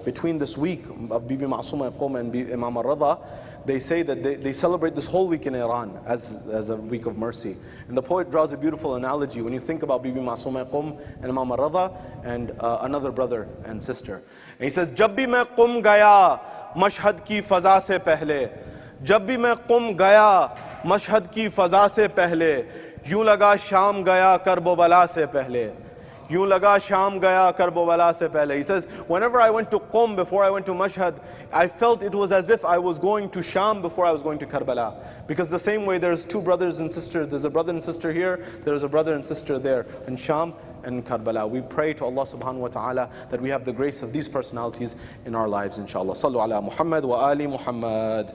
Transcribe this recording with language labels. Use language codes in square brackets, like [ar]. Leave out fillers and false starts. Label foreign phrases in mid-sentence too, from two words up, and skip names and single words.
[en] Between this week of Bibi Ma'suma Qum and Imam al-Ridha, they say that they celebrate this whole week in Iran as a week of mercy. And the poet draws a beautiful analogy when you think about Bibi Ma'suma Qum and Imam al-Ridha and another brother and sister. And he says, [ur] جب بھی میں قم گیا، مشہد کی فضا سے پہلے. جب بھی میں قم گیا، مشہد کی فضا سے پہلے. یوں لگا شام گیا کرب و بلا سے پہلے یوں لگا شام گیا کرب و بلا سے پہلے. [en] He says, whenever I went to Qum before I went to Mashhad, I felt it was as if I was going to Sham before I was going to Karbala. Because the same way there's two brothers and sisters, there's a brother and sister here, there's a brother and sister there in Sham and Karbala. We pray to Allah [ar] سبحانه وتعالى [en] that we have the grace of these personalities in our lives, inshallah. [ar] صلوا على محمد وآل محمد.